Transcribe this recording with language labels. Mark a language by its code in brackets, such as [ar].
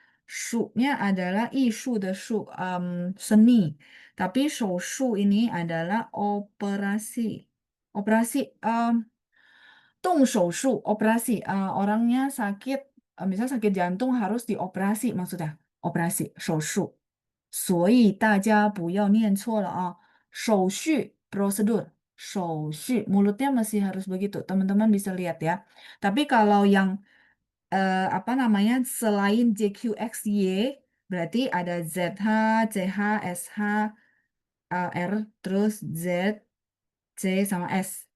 [id] Shu-nya adalah 艺术 的术, seni. Tapi 手术 ini adalah operasi. Operasi, 动手术, operasi. Orangnya sakit, misalnya sakit jantung harus dioperasi maksudnya. Operasi, 手术. [zh] 所以大家不要念错了啊。 [id] 手续 prosedur, 手续 mulutnya masih harus begitu. Teman-teman bisa lihat ya. Tapi kalau yang apa namanya selain JQXY berarti ada ZH, CH, SH, R, terus Z, C sama S.